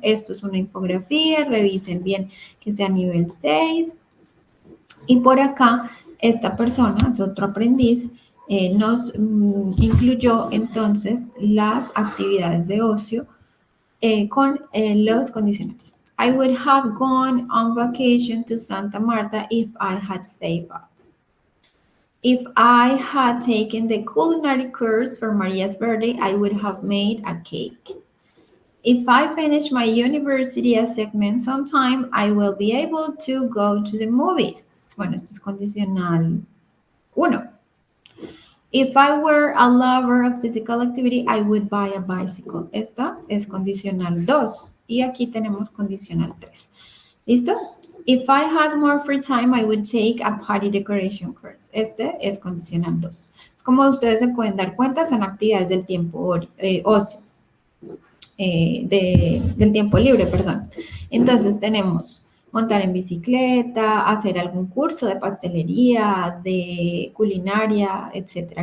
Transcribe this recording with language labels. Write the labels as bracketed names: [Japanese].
[Spanish] Esto es una infografía, revisen bien que sea nivel 6. Y por acá, esta persona, es otro aprendiz, nos incluyó entonces las actividades de ocio con los condicionales. [English] I would have gone on vacation to Santa Marta if I had saved up. If I had taken the culinary course for Maria's birthday, I would have made a cake. If I finish my university assignments on time, I will be able to go to the movies. [Spanish] Bueno, esto es condicional 1. [English] If I were a lover of physical activity, I would buy a bicycle. [Spanish] Esta es condicional 2. Y aquí tenemos condicional 3. ¿Listo? [English] If I had more free time, I would take a party decoration course. [Spanish] Este es condicional 2. Como ustedes se pueden dar cuenta, son actividades del tiempo ocio, del tiempo libre, perdón. Entonces tenemos montar en bicicleta, hacer algún curso de pastelería, de culinaria, etcétera.